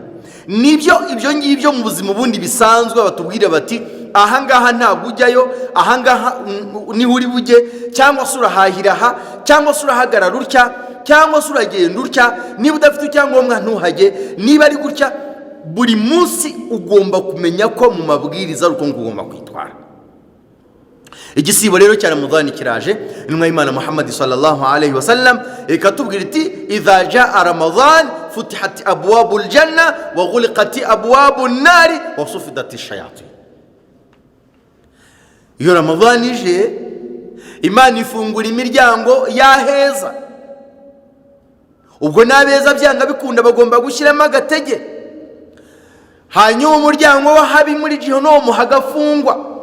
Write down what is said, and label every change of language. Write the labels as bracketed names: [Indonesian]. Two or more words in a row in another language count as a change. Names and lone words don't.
[Kinyarwanda] Nibyo ibyo ngibyo mu buzima bundi bisanzwe batubwira bati ahangaha ntabwo ujyayo, ahangaha niho uri bujye, cyangwa se urahahira aha, cyangwa se urahagarara utya, cyangwa se uragenda utya, niba udafite icyangombwa ntuhajye, niba ari gutya. Buri munsi ugomba kumenya ko mu mabwiriza ari uko ugomba kwitwara. Igisibo rero cya Ramadhani kiraje, intumwa y'Imana Muhammad [Arabic] صلى الله عليه وسلم [Kinyarwanda] ikatubwira iti [Arabic] إذا جاء رمضان فتحت أبواب الجنة وغلقت أبواب النار وصفدت الشياطين. [Kinyarwanda] Iyo Ramadhani ije, Imana ifungura imiryango y'aheza. Ubwo n'abeza byanga bikunda bagomba gushyiramo agatege, hanyuma umuryango w'ahabi muri Jehanamu hagafungwa.